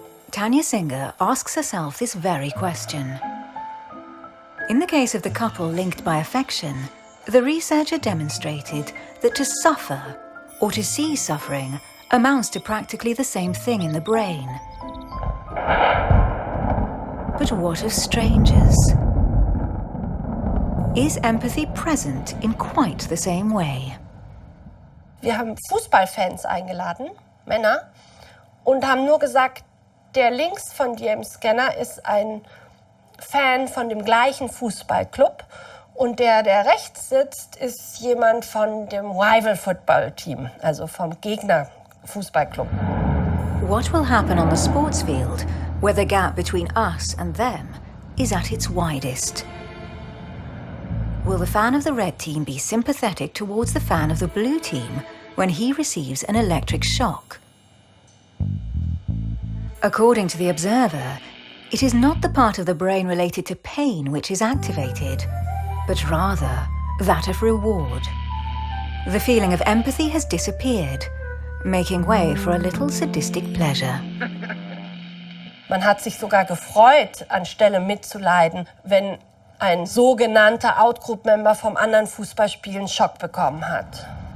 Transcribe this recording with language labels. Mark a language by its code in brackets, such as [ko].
[en] Tanya Singer asks herself this very question. In the case of the couple linked by affection, the researcher demonstrated that to suffer, or to see suffering, amounts to practically the same thing in the brain. But what of strangers? Is empathy present in quite the same way? [de] Wir haben Fußballfans eingeladen, Männer, und haben nur gesagt, der links von dir im Scanner ist ein Fan von dem gleichen Fußballclub und der rechts sitzt, ist jemand von dem [en] Rival Football Team, [de] also vom Gegner-Fußballclub. [en] What will happen on the sports field where the gap between us and them is at its widest? Will the fan of the red team be sympathetic towards the fan of the blue team when he receives an electric shock? According to the observer, it is not the part of the brain related to pain which is activated, but rather that of reward. The feeling of empathy has disappeared, making way for a little sadistic pleasure. [de] Man hat sich sogar gefreut, anstelle mitzuleiden, wenn ein sogenannter Outgroup-Member vom anderen Fußballspiel einen Schock bekommen hat.